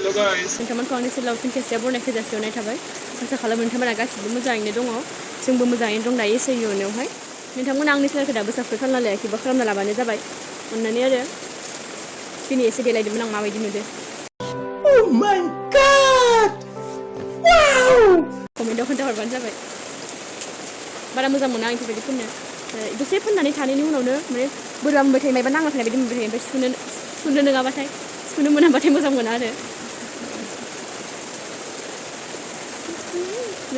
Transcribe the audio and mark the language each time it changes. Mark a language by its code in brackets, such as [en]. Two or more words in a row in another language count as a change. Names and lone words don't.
[brx] नोंथांमोनखौ आंनि सेलाव फिन खेबसे बरनायखौ जासिहरनाय थाबाय आसा खालामो नोंथांमोना गासिबो मोजाङैनो दङ जोंबो मोजाङैनो दं दायो इसोरनि अननायावहाय नोंथांमोना आंनि सेनेलखौ दाबो साबस्क्राइब खालामना लायाखैबा खालामना लाबानो जाबाय अननानै आरो दिनै एसे देलायदोंमोन आं माबायदि नुदो [en] Oh my god! Wow! [brx] कमेन्टआव खोन्थाहरबानो जाबाय बारा मोजां मोना आं बेफोरबायदि फोननो दसे फोननानै थानायनि उनावनो माने बोरैबा मोनबाय थायो मायबा नांना थानाय बायदि मोनबाय थायो ओमफ्राय सुनो नङाबाथाय सुनो मोनाबाथाय मोजां मोना आरो नै